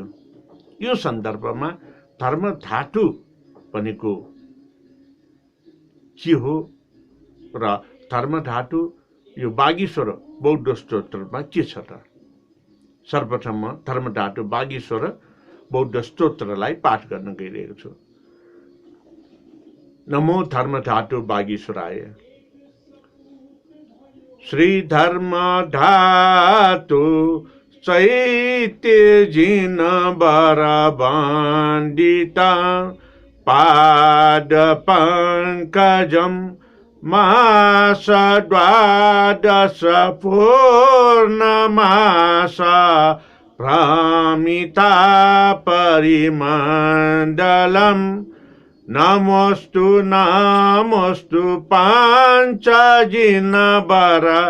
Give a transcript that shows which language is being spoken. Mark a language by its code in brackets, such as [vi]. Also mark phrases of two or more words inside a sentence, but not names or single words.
[ne] यो सन्दर्भमा धर्म धातु भनेको के हो र धर्म धातु यो बागीश्वर बौद्ध स्तोत्रमा के छ त? सर्वप्रथम म धर्म धातु बागीश्वर बौद्ध स्तोत्रलाई पाठ गर्न गइरहेको छु। [sa] नमो धर्म धातु बागीश्वराय। श्री धर्म धातु चैत्य जिन बरबाण्डिता पाद पंकजम मास द्वादश पूर्णमास भ्रमिता परिमण्डलम् नमोस्तु नमोस्तु पाञ्चजिनवर